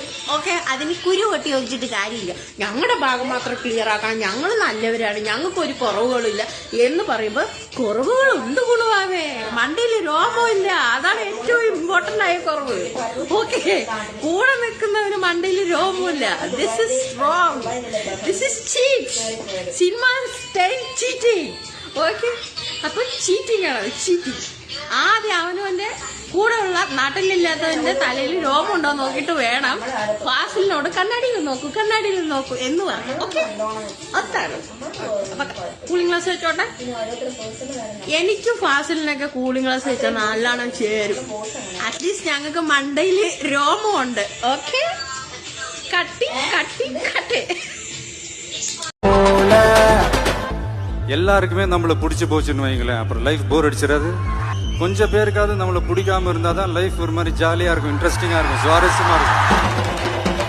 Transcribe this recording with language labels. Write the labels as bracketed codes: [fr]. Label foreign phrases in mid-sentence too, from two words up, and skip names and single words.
[ml] ഓക്കെ, അതിന് കുരു പൊട്ടി ഒഴിച്ചിട്ട് കാര്യമില്ല, ഞങ്ങളുടെ ഭാഗം മാത്രം ക്ലിയർ ആക്കാൻ ഞങ്ങൾ നല്ലവരാണ്, ഞങ്ങൾക്കൊരു കുറവുകളില്ല എന്ന് പറയുമ്പോ കുറവുകളുണ്ട് കുണുവാവേ. മണ്ടയിൽ രോഗമില്ല, അതാണ് ഏറ്റവും ഇമ്പോർട്ടന്റ് ആയ കുറവ്. ഓക്കെ, കൂടെ നിൽക്കുന്നവന് മണ്ടയിൽ രോഗമില്ല. [en] This is wrong, this is cheat. Cinema cheating. [ml] ഓക്കെ, അപ്പൊ ചീറ്റിംഗ് ആണ്, ചീറ്റിങ്. ആദ്യം അവനവന്റെ കൂടെയുള്ള നാട്ടിലില്ലാത്തവന്റെ തലയിൽ രോഗമുണ്ടോ നോക്കിയിട്ട് വേണം ഫാസിലിനോട് കണ്ണാടിയിൽ നോക്കൂ എന്ന് പറഞ്ഞു. ഓക്കെ, അതാണ്. അപ്പൊ [en] cooling glass [ml] വെച്ചോട്ടെ. എനിക്കും ഫാസിലിനൊക്കെ [en] cooling glass [ml] വെച്ചാൽ നല്ലോണം ചേരും. അറ്റ്ലീസ്റ്റ് ഞങ്ങൾക്ക് മണ്ടയിൽ രോമമുണ്ട്. ഓക്കെ, കട്ടി [ta] எல்லாருக்குமே நம்மள பிடிச்சி போச்சுன்னு வைங்களேன், அப்புறம் [en] life bore [ta] அடிச்சிடாது. கொஞ்சம் பேருக்காவது நம்மளை பிடிக்காம இருந்தாதான் லைஃப் ஒரு மாதிரி ஜாலியா இருக்கும், இன்ட்ரெஸ்டிங்கா இருக்கும், சுவாரஸ்யமா இருக்கும்.